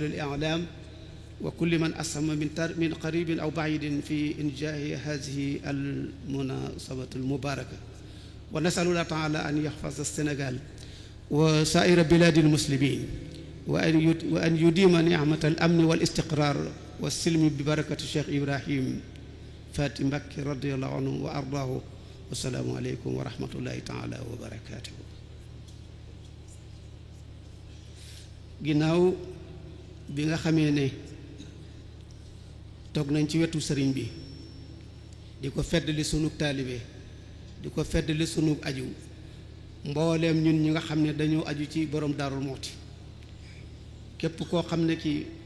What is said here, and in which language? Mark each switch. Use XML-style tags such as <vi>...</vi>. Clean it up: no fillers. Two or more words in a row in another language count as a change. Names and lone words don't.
<ar>الإعلام وكل من أسهم من قريب أو بعيد في إنجاح هذه المناسبة المباركة ونسأل الله تعالى أن يحفظ السنغال وسائر بلاد المسلمين وأن يديم نعمة الأمن والاستقرار والسلم ببركة الشيخ إبراهيم فاتي مكي رضي الله عنه وأرضاه والسلام عليكم ورحمة الله تعالى وبركاته.</ar> <wo>ginnaaw bi nga xamee ne toog nañ ci wetu sëriñ bi di ko feddali sunu taalibe di ko feddali sunu aju mbooleem ñun ñi nga xam ne dañoo aju ci borom Daarul Muhti képp koo xam ne kii</wo>